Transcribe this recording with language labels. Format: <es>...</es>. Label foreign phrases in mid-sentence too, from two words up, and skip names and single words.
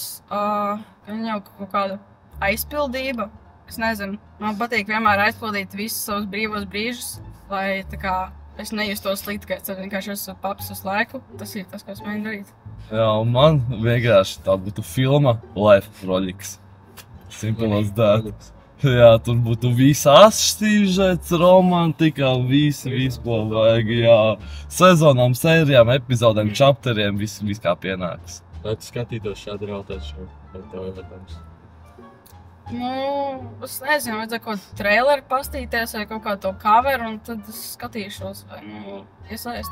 <lv>Viņa jau kaut kāda aizpildība. Es nezinu, man patīk vienmēr aizpildīt visus savus brīvos brīžus, lai tā kā es nejustos slikti, ka es vienkārši esmu paps uz laiku. Tas ir tas, ko es mēģinu darīt. Jā, un man vienkārši tā būtu filma Life Projects.</lv> <en>Simple as that.</en> <lv>Jā, tur būtu visās šķīžets, romantika, visu, ko vajag, jā. Sezonām, sērijām, epizodēm, čapteriem, viss kā pienāks. Lai tu skatītos šādu realitātes šovu, vai tev ir jautājums? Es nezinu, vajadzētu kaut kādu traileri pastīties vai kaut kādu to coveru, un tad es skatīšos vai, iesaist.</lv>